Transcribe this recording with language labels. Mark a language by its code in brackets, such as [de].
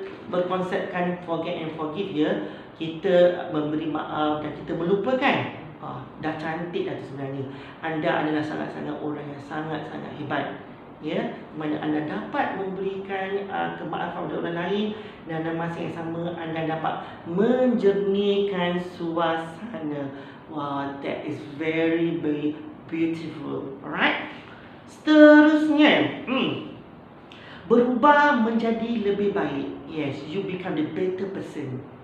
[ms] Berkonsepkan [en] forget and forgive, [ms] ya. Kita memberi maaf dan kita melupakan. Dah cantik dah tu sebenarnya. Anda adalah sangat-sangat orang yang sangat-sangat hebat, ya, mana anda dapat memberikan kemaafan kepada orang lain, dan dalam masa yang sama anda dapat menjernihkan suasana. [en] Wow, that is very very beautiful. Alright. [ms] Seterusnya, berubah menjadi lebih baik. [en] Yes, you become the better person.